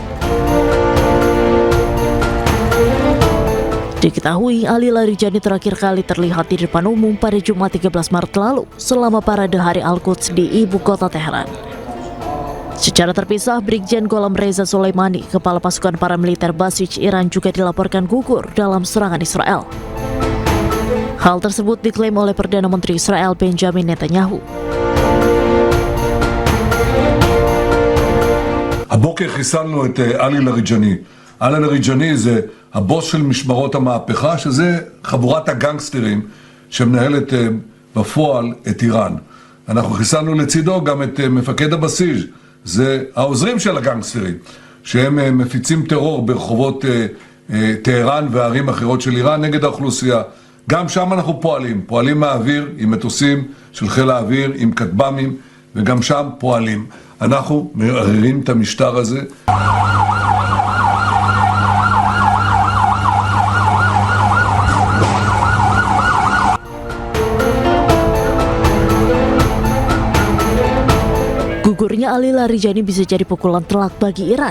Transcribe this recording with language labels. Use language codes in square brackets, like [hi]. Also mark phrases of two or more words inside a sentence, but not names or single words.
[id] Diketahui Ali Larijani terakhir kali terlihat di depan umum pada Jumat 13 Maret lalu selama parade Hari Al-Quds di ibu kota Teheran. Secara terpisah, Brigjen Gholam Reza Soleimani, kepala pasukan paramiliter Basij Iran juga dilaporkan gugur dalam serangan Israel. Hal tersebut diklaim oleh Perdana Menteri Israel Benjamin Netanyahu. [he] הבוקר חיסלנו את עלי לריג'ני. עלי לריג'ני זה הבוס של משמרות המהפכה, שזה חבורת הגנגסטרים שמנהלת בפועל את איראן. אנחנו חיסלנו לצידו גם את מפקד הבסיס, זה העוזרים של הגנגסטרים, שהם מפיצים טרור ברחובות טהרן וערים אחרות של איראן נגד האוכלוסייה. גם שם אנחנו פועלים מהאוויר עם מטוסים של חיל האוויר, עם כטב"מים, וגם שם פועלים. אנחנו מערערים את המשטר הזה. [id] Gugurnya Ali Larijani bisa jadi pukulan telak bagi Iran.